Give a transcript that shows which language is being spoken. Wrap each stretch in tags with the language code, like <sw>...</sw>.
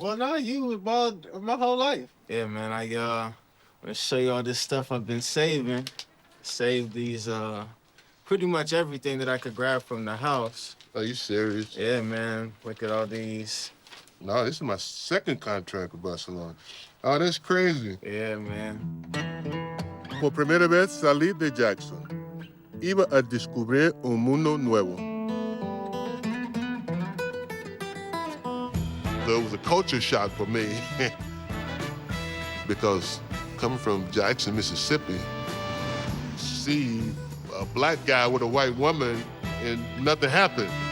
<en>Well, no, you was bald my whole life. Yeah, man. I want to show you all this stuff I've been saving. Saved these pretty much everything that I could grab from the house. Are you serious? Yeah, man. Look at all these. No, this is my second contract with Barcelona. Oh, that's crazy. Yeah, man.</en> <es>Por primera vez salí de Jackson. Iba a descubrir un mundo nuevo.</es> <en>So it was a culture shock for me because coming from Jackson, Mississippi, see a black guy with a white woman and nothing happened.</en>